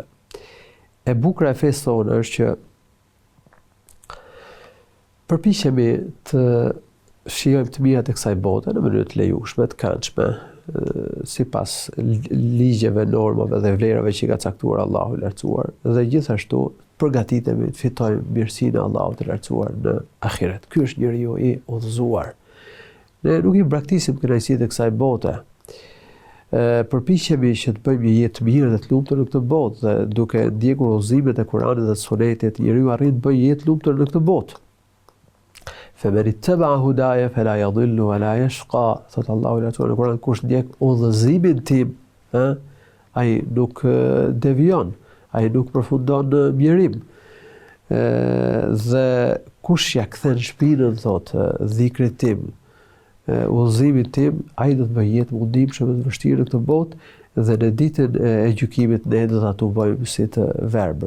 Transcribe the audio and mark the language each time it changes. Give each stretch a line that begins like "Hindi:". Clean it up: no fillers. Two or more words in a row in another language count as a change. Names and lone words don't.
Albanian: E bukura e fesë tonë është që përpiqemi të shijojmë të mirat e kësaj bote në mënyrë të lejushme, të këndshme, sipas ligjeve, normave dhe vlerave që ka caktuar Allahu i Lartësuar, dhe gjithashtu përgatitemi të fitojmë mirësinë e Allahut të Lartësuar në ahiret. Ky është njeriu i udhëzuar. Ne nuk i braktisim kënaqësitë e kësaj bote. Përpiqemi që të bëjmë një jetë mirë dhe të lumtur në këtë botë, dhe duke ndjekur udhëzimet e Kuranit dhe të Sunetit, njeriu arrin të bëjë jetë lumtur në këtë botë.
Arabic: فَمَنِ اتَّبَعَ هُدَايَ فَلَا يَضِلُّ وَلَا يَشْقَى.
Albanian: Thot Allahu i Lartësuar në Kur'an, kush ndjek udhëzimin tim, ai nuk devion, ai nuk përfundon në mjerim. Dhe kush ja kthen shpinën, thot, dhikrit tim, udhëzimin tim, ai do të bëjë jetë mundimshme dhe të vështirë në këtë botë, dhe në ditën e gjykimit ne do ta tubojmë si të verbër.